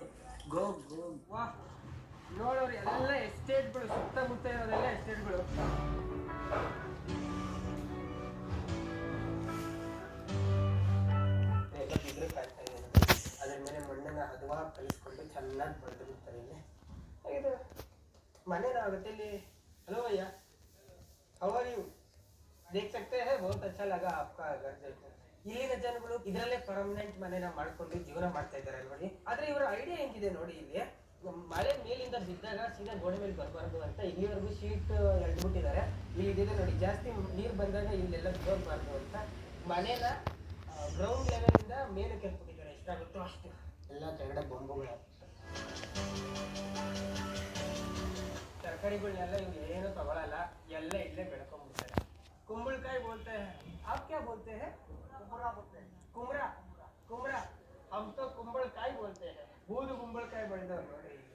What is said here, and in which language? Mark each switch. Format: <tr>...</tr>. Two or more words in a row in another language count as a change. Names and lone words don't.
<kn>ಗೋ ವಾ ನೋಡೋರು ಎಲ್ಲ ಎಸ್ಟೇಟ್ಗಳು, ಸುತ್ತಮುತ್ತ ಇರೋದೆಲ್ಲ ಎಸ್ಟೇಟ್ಗಳು. ಎಲ್ಲ ಬಿದ್ರೆ ಕಾಣ್ತಾ ಇದೆ. ಅದ್ರ ಮೇಲೆ ಮಣ್ಣನ್ನ ಹದವಾಗಿ ಕಲಿಸ್ಕೊಂಡು ಚೆನ್ನಾಗಿ ಬರೆದು ಬಿಡ್ತಾರೆ. ಇಲ್ಲಿ ಇದು ಮನೇನಾಗುತ್ತೆ ಇಲ್ಲಿ.</kn> <en>hello भैया, how are you?</en> <hi>देख सकते हैं बहुत अच्छा लगा आपका घर देखकर.</hi> <kn>ಇಲ್ಲಿನ ಜನಗಳು ಇದರಲ್ಲೇ ಪರ್ಮನೆಂಟ್ ಮನೆನ ಮಾಡ್ಕೊಂಡು ಜೀವನ ಮಾಡ್ತಾ ಇದ್ದಾರೆ ನೋಡಿ. ಆದ್ರೆ ಇವರ ಐಡಿಯಾ ಹೆಂಗಿದೆ ನೋಡಿ, ಇಲ್ಲಿ ಮಳೆ ಮೇಲಿಂದ ಬಿದ್ದಾಗ ಸೀದಾ ಗೋಡೆ ಮೇಲೆ ಬರಬಾರ್ದು ಅಂತ ಇಲ್ಲಿವರೆಗೂ ಶೀಟ್ ಎಳ್ದ್ಬಿಟ್ಟಿದ್ದಾರೆ. ಇಲ್ಲಿ ಇದೆ ನೋಡಿ, ಜಾಸ್ತಿ ನೀರು ಬಂದಾಗ ಇಲ್ಲೆಲ್ಲ ಹೋಗ್ಬಾರ್ದು ಅಂತ ಮನೇನ ಗ್ರೌಂಡ್ ಲೆವೆಲ್ ಇಂದ ಮೇಲೆ ಕೆಲ್ಬಿಟ್ಟಿದ್ದಾರೆ. ಎಷ್ಟಾಗುತ್ತೋ ಅಷ್ಟು ಎಲ್ಲ ಕೆಳಗಡೆ ಬೊಂಬುಗಳು. ತರಕಾರಿಗಳನ್ನೆಲ್ಲ ಇವ್ರು ಏನು ತಗೊಳಲ್ಲ, ಎಲ್ಲ ಇಲ್ಲೇ ಬೆಳ್ಕೊಂಡ್ಬಿಡ್ತಾರೆ.</kn> <hi>ಕುಂಬಳಕಾಯಿ बोलते हैं, आप क्या बोलते हैं? कुमरा. हम तो कुंबಳಕಾಯಿ बोलते हैं.</hi> <kn>ಬೂದು ಕುಂಬಳಕಾಯಿ ಬೆಳೆದವ್ರು ನೋಡಿ.</kn>